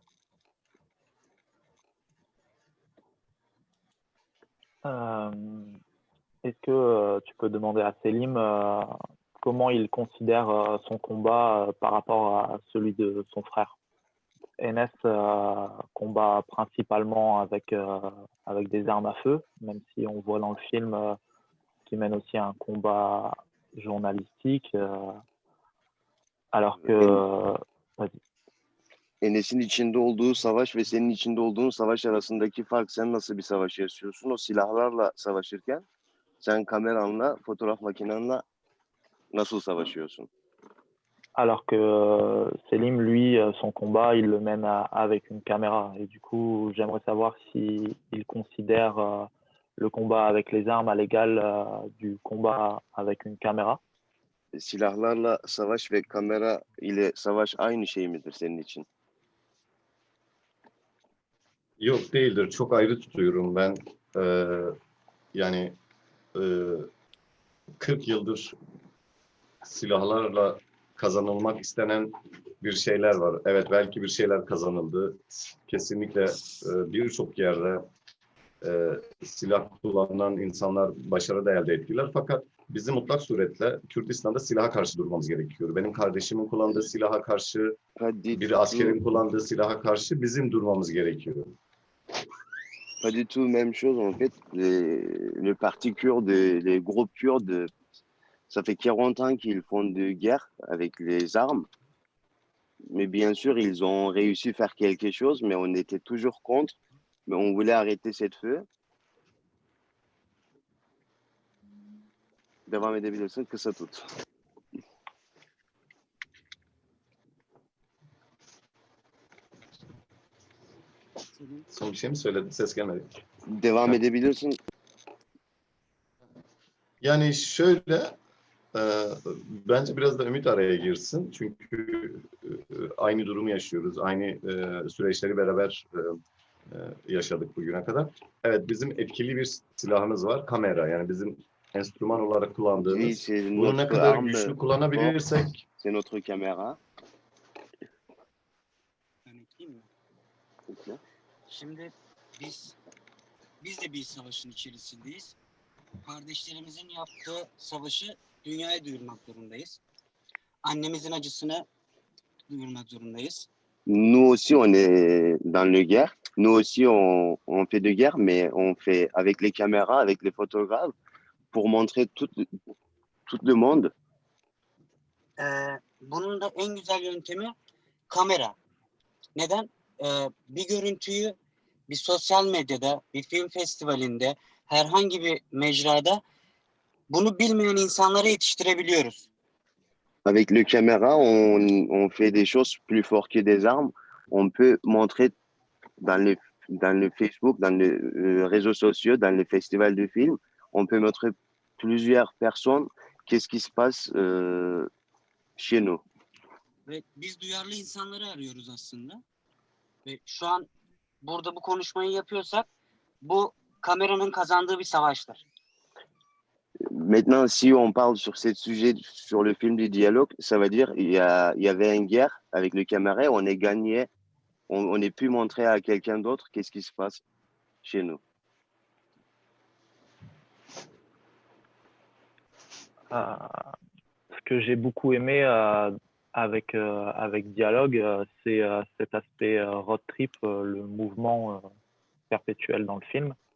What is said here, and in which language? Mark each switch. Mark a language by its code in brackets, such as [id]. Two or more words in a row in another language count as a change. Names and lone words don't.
[fr] Est-ce que tu peux demander à Selim comment il considère son combat par rapport à celui de son frère? Enes combat principalement avec des armes à feu, même si on voit dans le film qu'il mène aussi un combat journalistique, alors que... vas-y. [tr] Enes'in içinde olduğu savaş ve senin içinde olduğun savaş arasındaki fark, sen nasıl bir savaş yaşıyorsun? O silahlarla savaşırken sen kameranla, fotoğraf makinenle nasıl savaşıyorsun? [fr] Alors que Selim, lui, son combat, il le mène avec une caméra. Et du coup, j'aimerais savoir s'il considère le combat avec les armes à l'égal du combat avec une caméra. [tr] Silahlarla savaş ve kamera ile savaş aynı şey midir senin için? Yok değildir. Çok ayrı tutuyorum ben. Yani 40 yıldır silahlarla kazanılmak istenen bir şeyler var. Evet, belki bir şeyler kazanıldı. Kesinlikle birçok yerde silah kullanan insanlar başarı da elde ettiler. Fakat bizim mutlak suretle Kürdistan'da silaha karşı durmamız gerekiyor. Benim kardeşimin kullandığı silaha karşı, bir askerin kullandığı silaha karşı bizim durmamız gerekiyor. [fr] Pas du tout même chose en fait. Le parti kurde, les groupes kurdes, ça fait 40 ans qu'ils font de guerre avec les armes. Mais bien sûr, ils ont réussi à faire quelque chose, mais on était toujours contre. Mais on voulait arrêter cette feu. [tr] Devam edebilirsin, kısa tut. Son bir şey mi söyledin? Ses gelmedi. Devam edebilirsin. Yani şöyle, bence biraz da Ümit araya girsin. Çünkü aynı durumu yaşıyoruz. Aynı süreçleri beraber yaşadık bugüne kadar. Evet, bizim etkili bir silahımız var. Kamera. Yani bizim enstrüman olarak kullandığımız. Bunu ne kadar güçlü kullanabilirsek. [fr] C'est notre caméra. [tr] Ben ekleyeyim mi? Şimdi biz de bir savaşın içerisindeyiz. Kardeşlerimizin yaptığı savaşı dünyaya duyurmak zorundayız. Annemizin acısını duyurmak zorundayız. [fr] Nous aussi, on est dans le guerre. Nous aussi, on fait de guerre, mais on fait avec les caméras, avec les photographes, pour montrer tout le monde. [tr] Bunun da en güzel yöntemi kamera. Neden? Bir görüntüyü bir sosyal medyada, bir film festivalinde, herhangi bir mecrada bunu bilmeyen insanlara yetiştirebiliyoruz. [fr] Avec le caméra, on fait des choses plus fortes que des armes. On peut montrer dans le Facebook, dans les réseaux sociaux, dans les festivals de films, on peut montrer plusieurs personnes qu'est-ce qui se passe chez nous. [tr] Ve biz duyarlı insanları arıyoruz aslında. Ve şu an burada bu konuşmayı yapıyorsak bu kameranın kazandığı bir savaştır. [fr] Maintenant, si on parle sur ce sujet, sur le film du dialogue, ça veut dire il y avait une guerre avec le caméra, on est gagné, on est pu montrer à quelqu'un d'autre qu'est-ce qui se passe chez nous. Ce que j'ai beaucoup aimé avec Dialogue, c'est cet aspect [en] road trip, [fr] le mouvement perpétuel dans le film.